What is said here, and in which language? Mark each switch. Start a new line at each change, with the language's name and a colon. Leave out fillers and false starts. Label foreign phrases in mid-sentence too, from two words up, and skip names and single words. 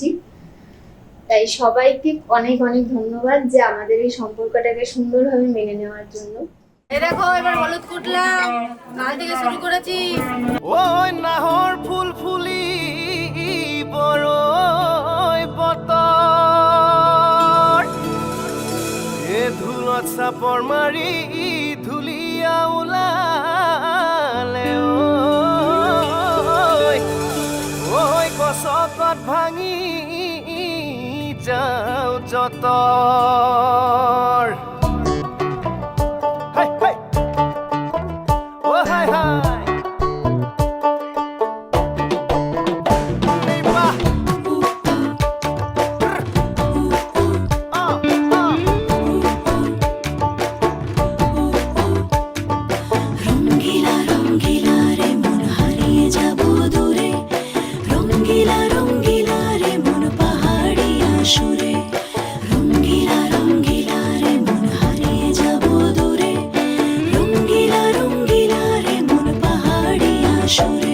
Bangla: তাই সবাইকে অনেক অনেক ধন্যবাদ যে আমাদের এই সম্পর্কটাকে সুন্দরভাবে মেনে নেওয়ার জন্য। এই দেখো এবার হলুদ কুটলাম, কাল থেকে শুরু করেছি।
Assamese: ওই নাহর ফুল ফুলি বড়ই বতর, এ ধুলত চাপৰ মাৰি ধুলিয়া ওলালে। ওই গছকত ভাঙি যাওঁ যতৰ।
English: Hey, hey. Oh, hi, hi. Viva.
Bangla: রঙ্গিলা রঙ্গিলা রে মন হারিয়ে যাব দূরে, রঙ্গিলা রঙ্গিলা রে মন পাহাড়িয়া সুরে, রঙ্গিলা রঙ্গিলা রে মন হারিয়ে যাব দূরে, রঙ্গিলা রঙ্গিলা রে মন পাহাড়িয়া সুরে।